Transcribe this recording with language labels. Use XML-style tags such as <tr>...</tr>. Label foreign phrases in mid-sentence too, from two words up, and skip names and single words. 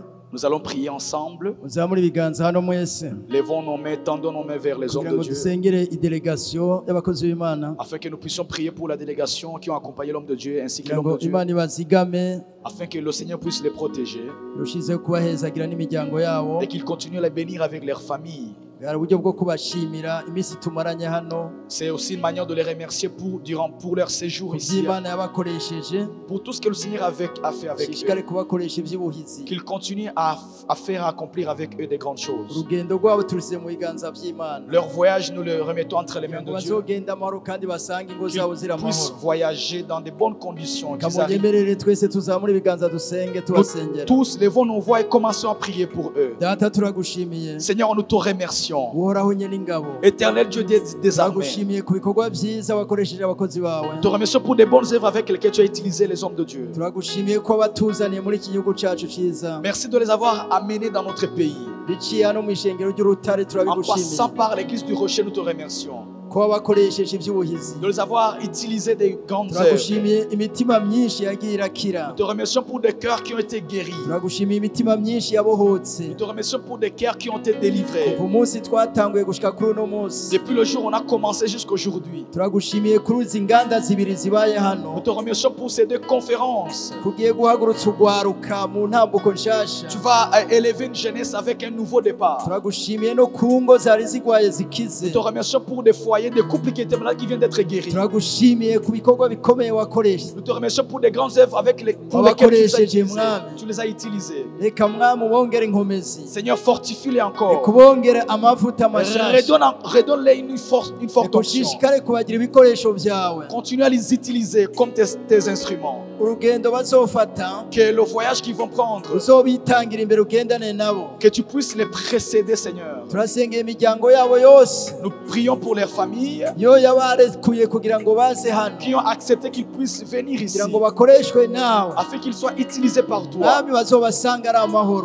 <fr>Nous allons prier ensemble.</fr> <rn>Muzamure ibiganza hano mwese</rn> <fr>Levons nos mains, tendons nos mains vers les hommes</fr> <rn>kugira</rn> <fr>de</fr> <rn>ngo</rn> <fr>Dieu,</fr> <rn>dusengere idelegasiyo y'abakozi b'Imana</rn> <fr>afin que nous puissions prier pour la délégation qui ont accompagné l'homme de Dieu ainsi que</fr> <rn>kugira</rn> <fr>l'homme</fr> <rn>ngo</rn> <fr>de Dieu,</fr> <rn>Imana ibazigame</rn> <fr>afin que le Seigneur puisse les protéger</fr> <rn>irushizeho kubahezagira n'imiryango yabo.</rn> <fr>et qu'il continue à les bénir avec leurs familles.</fr> <rn>Hari uburyo bwo kubashimira iminsi tumaranye hano</rn> <fr>C'est aussi une manière de les remercier pour leur séjour ici,</fr> <rn>by'Imana yabakoresheje,</rn> <fr>pour tout ce que le Seigneur a fait avec</fr> <rn>ishishikare</rn> <fr>eux,</fr> <rn>kubakoresha iby'ubuhizi.</rn> <fr>qu'il continue à faire accomplir avec eux des grandes choses.</fr> <rn>Urugendo rwabo turusize mu biganza by'Imana</rn> <fr>Leur voyage, nous le remettons entre les mains</fr> <rn>ngo</rn> <fr>de Dieu,</fr> <rn>bazogenda amahoro kandi basange ingo zabo</rn> <fr>qu'ils</fr> <rn>ziri</rn> <fr>puissent</fr> <rn>amahoro.</rn> <fr>voyager dans de bonnes conditions, qu'ils arrivent.</fr> <rn>Kamunyemerere twese tuzamure ibiganza dusenge tubasengera.</rn> <fr>Tous levons nos voix et commençons à prier pour eux.</fr> <rn>Data turagushimiye</rn> <fr>Seigneur, nous te remercions.</fr> <rn>uhoraho nyene ingabo,</rn> <fr>Éternel Dieu des armées,</fr> <rn>turagushimiye ku bikorwa byiza wakoresheje abakozi bawe.</rn> <fr>nous te remercions pour des bonnes œuvres avec lesquelles tu as utilisé les hommes de Dieu.</fr> <rn>Turagushimiye ko batuzaniye muri iki gihugu cyacu cyiza,</rn> <fr>Merci de les avoir amenés dans notre pays.</fr> <rn>biciye hano mu ishengero ry'urutare.</rn> <fr>En</fr> <rn>Turabigushimiye</rn> <fr>passant par l'église du Rocher, nous te remercions.</fr> <rn>ko wabakoresheje iby'ubuhizi.</rn> <fr>De les avoir utilisés des grandes œuvres.</fr> <rn>Turagushimiye imitima myinshi yagiye irakira.</rn> <fr>Nous te remercions pour des cœurs qui ont été guéris.</fr> <rn>Turagushimiye imitima myinshi yabohotse</rn> <fr>Nous te remercions pour des cœurs qui ont été délivrés.</fr> <rn>kuva umunsi twatanguye gushika kuri uno munsi.</rn> <fr>Depuis le jour où on a commencé jusqu'aujourd'hui.</fr> <rn>Turagushimiye kuri izi nganda zibiri zibaye</rn> <fr>Nous</fr> <rn>hano,</rn> <fr>te remercions pour ces deux conférences.</fr> <rn>tugiye guhagurutsa urwaruka mu ntambuko nshasha.</rn> <fr>Tu vas élever une jeunesse avec un nouveau départ.</fr> <rn>Turagushimiye no ku ngo zari zigwaye zikize.</rn> <fr>Nous te remercions pour des foyers, des couples qui étaient malades qui viennent d'être guéris.</fr> <rn>Turagushimiye ku bikorwa bikomeye wakoresha.</rn> <fr>Nous te remercions pour des grandes œuvres pour lesquelles tu les as utilisées.</fr> <rn>Reka mwami ubongere inkomezi,</rn> <fr>Seigneur, fortifie-les encore.</fr> <rn>reka ubongere amavuta mashasha,</rn> <fr>Redonne-les une forte</fr> <rn>reka</rn> <fr>onction.</fr> <rn>ushishikare kubagira ibikoresho byawe.</rn> <fr>Continue à les utiliser comme tes instruments.</fr> <rn>urugendo bazofata</rn> <fr>que le voyage qu'ils vont prendre,</fr> <rn>uzobitangira imbere ugendane nabo.</rn> <fr>que tu puisses les précéder, Seigneur.</fr> <rn>Turasengera imiryango yabo yose</rn> <fr>Nous prions pour leurs familles</fr> <rn>yo yabarekuye kugira ngo baze hano</rn> <fr>qui ont accepté qu'ils puissent venir ici,</fr> <rn>kugira ngo bakoreshwe nawe.</rn> <fr>afin qu'ils soient utilisés par toi.</fr> <rn>Mwami bazobasanga ari amahoro,</rn>